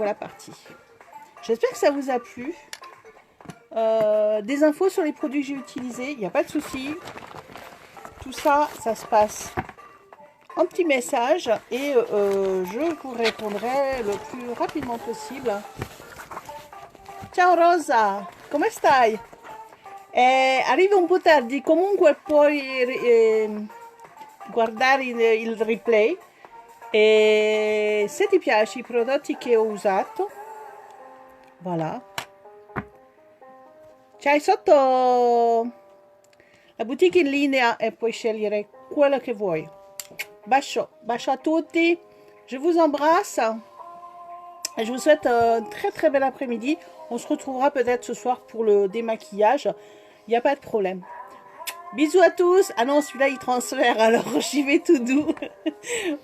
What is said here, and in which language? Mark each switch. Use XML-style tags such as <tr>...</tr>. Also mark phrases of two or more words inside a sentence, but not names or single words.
<fr>Et me voilà parti. J'espère que ça vous a plu. des infos sur les produits que j'ai utilisés, il n'y a pas de souci. Tout ça, ça se passe en petit message et je vous répondrai le plus rapidement possible.</fr> <it>Ciao Rosa, come stai? Arrivi un po' tardi, comunque puoi guardare il replay e se ti piace i prodotti che ho usato, voilà. C'hai sotto la boutique in linea e puoi scegliere quello che vuoi. Bacio à tutti,</it> <fr>je vous embrasse et je vous souhaite un très très bel après-midi. On se retrouvera peut-être ce soir pour le démaquillage, il n'y a pas de problème. Bisous à tous. Ah non, celui-là il transfère, alors j'y vais tout doux.</fr>